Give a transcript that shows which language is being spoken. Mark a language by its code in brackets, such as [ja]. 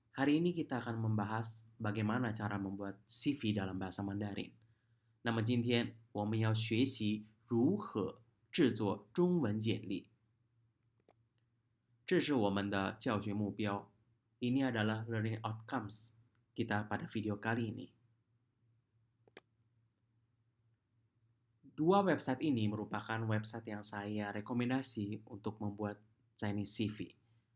[id] Hari ini kita akan membahas bagaimana cara membuat CV dalam bahasa Mandarin. [zh] 那么今天我们要学习如何制作中文简历。这是我们的教学目标. [id] Ini adalah [en] learning outcomes [id] kita pada video kali ini. Dua website ini merupakan website yang saya rekomendasi untuk membuat Chinese CV.